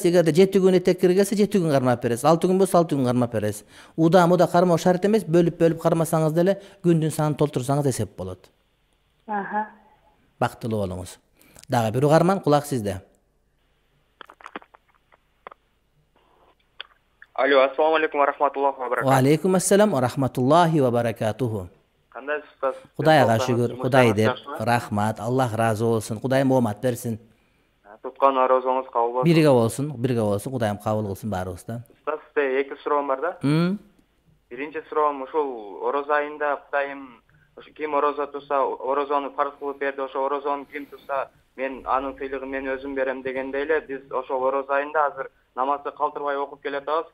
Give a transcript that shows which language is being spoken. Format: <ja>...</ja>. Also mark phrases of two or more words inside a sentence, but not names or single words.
<ky>Эгерде 7 күн этек киргесе 7 күн кармап бересиз. 6 күн болсо 6 күн кармап бересиз. Удамы кармоо шарт эмес, бөлүп кармасаңыз деле күндүн санын толтурсаңыз эсеп болот. Бактылуу болуңуз. Дагы бир угарман, кулак сизде. Алло,</ky> <ar>السلام عليكم ورحمة الله وبركاته. وعليكم السلام ورحمة الله وبركاته.</ar> <ky>Кандайсыз устаз? Кудайга шүгүр, Кудай деп. Рахмат, Аллах разы болсун. Кудайым оомат берсин. Туткан орозоңуз кабыл болсун. Бирге болсун. Кудайым кабыл кылсын баарыбызда. Устаз, сизде эки суроом бар да. Биринчи суроом ушул орозо айында Кудайым ким орозо турса, орозону фарз кылып берди, ошо орозону ким турса, мен анын сыйлыгын мен өзүм берем дегендей эле, биз ошол орозо айында азыр намазды калтырбай окуп келатабыз.</ky>